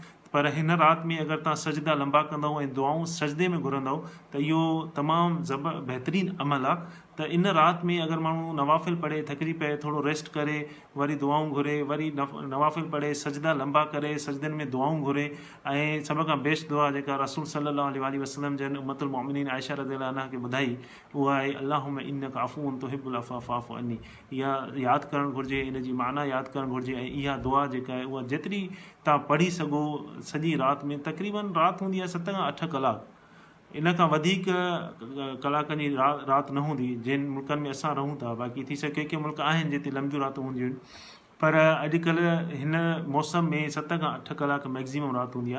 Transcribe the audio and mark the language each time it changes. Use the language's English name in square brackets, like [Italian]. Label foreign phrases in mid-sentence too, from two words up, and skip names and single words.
[Sindhi] पर हिन राति में अगरि तव्हां सजदा लंबा कंदव ऐं दुआऊं सजदे में घुरंदव त इहो तमामु बहितरीनु अमल आहे। त इन राति में अगरि माण्हू नवाफ़िल पढ़े, थकिजी पए, थोरो रेस्ट करे, वरी दुआऊं घुरे, वरी नवाफ़िल पढ़े, सजदा लंबा करे, सजदनि में दुआऊं घुरे, ऐं सभ खां बेस्ट दुआ जेका रसूल [Arabic] صلى الله عليه وسلم [Sindhi] जन [Arabic] أم المؤمنين [Sindhi] आयशा [Arabic] رضي الله عنها [Sindhi] खे ॿुधाई, उहा आहे [Arabic] اللهم إنك عفو تحب العفو فاعف عني. [Sindhi] इहा यादि करणु घुरिजे, इन जी माना यादि करणु घुरिजे, ऐं इहा दुआ जेका आहे उहा जेतिरी तव्हां पढ़ी सघो सॼी राति में, तक़रीबन राति हूंदी आहे 7 खां 8 कलाक, इन खां वधीक कलाकनि जी राति न हूंदी जिन मुल्कनि में असां रहूं था। बाक़ी थी सघे के मुल्क आहिनि जिते लंबियूं रातियूं हूंदियूं आहिनि, पर अॼुकल्ह हिन मौसम में 7 खां 8 कलाक मैक्सिमम राति हूंदी आहे।